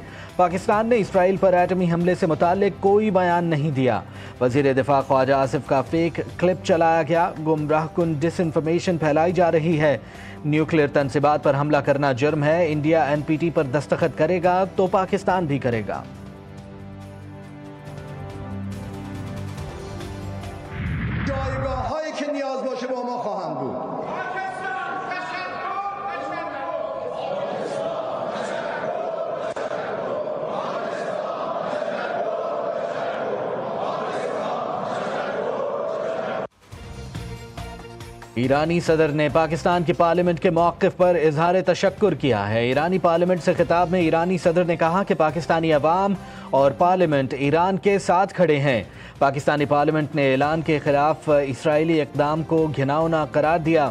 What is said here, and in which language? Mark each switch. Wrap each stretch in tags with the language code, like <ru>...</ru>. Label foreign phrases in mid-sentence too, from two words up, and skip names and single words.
<ur>پاکستان نے اسرائیل پر ایٹمی حملے سے متعلق کوئی بیان نہیں دیا۔ وزیر دفاع خواجہ آصف کا فیک کلپ چلایا گیا، گمراہ کن ڈس انفارمیشن پھیلائی جا رہی ہے، نیوکلیئر تنصیبات پر حملہ کرنا جرم ہے، انڈیا NPT پر دستخط کرے گا تو پاکستان بھی کرے گا۔</ur> <fa>جایگاه‌هایی که نیاز باشه با ما خواهند بود.</fa> <ur>ایرانی صدر نے پاکستان کی پارلیمنٹ کے موقف پر اظہار تشکر کیا ہے۔ ایرانی پارلیمنٹ سے خطاب میں ایرانی صدر نے کہا کہ پاکستانی عوام اور پارلیمنٹ ایران کے ساتھ کھڑے ہیں۔ پاکستانی پارلیمنٹ نے اعلان کے خلاف اسرائیلی اقدام کو گھناؤنا قرار دیا۔</ur>